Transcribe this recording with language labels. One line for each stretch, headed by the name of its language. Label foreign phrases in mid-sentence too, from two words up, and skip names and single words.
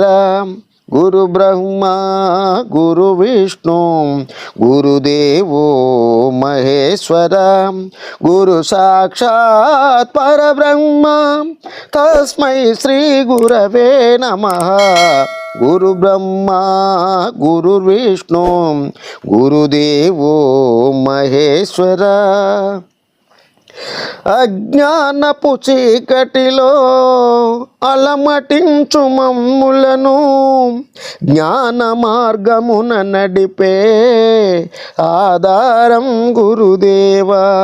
Sanskrit: गुरु ब्रह्मा गुरु विष्णु गुरुदेवो महेश्वर। गुरु साक्षात् परब्रह्म तस्मै श्री गुरवे नमः। गुरु ब्रह्मा गुरु विष्णु गुरुदेवो महेश्वर।
Telugu: అజ్ఞానపు చీకటిలో అలమటించు మమ్ములను జ్ఞాన మార్గమున నడిపే ఆధారం గురుదేవా।